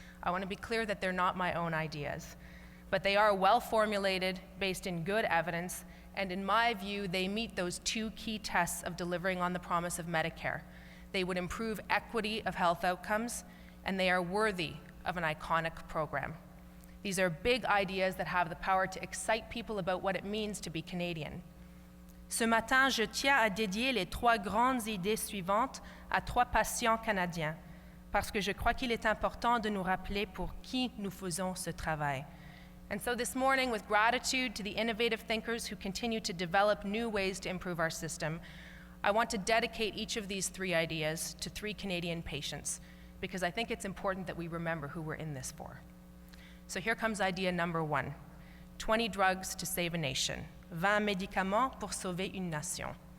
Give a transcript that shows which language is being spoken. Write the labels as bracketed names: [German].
[English] I want to be clear that they're not my own ideas, but they are well formulated, based in good evidence, and in my view, they meet those 2 key tests of delivering on the promise of Medicare. They would improve equity of health outcomes, and they are worthy of an iconic program. These are big ideas that have the power to excite people about what it means to be Canadian. [French] Ce matin, je tiens à dédier les 3 grandes idées suivantes à 3 patients canadiens, parce que je crois qu'il est important de nous rappeler pour qui nous faisons ce travail. [English] And so this morning, with gratitude to the innovative thinkers who continue to develop new ways to improve our system, I want to dedicate each of these 3 ideas to 3 Canadian patients, because I think it's important that we remember who we're in this for. So here comes idea number 1, 20 drugs to save a nation, [French] 20 médicaments pour sauver une nation.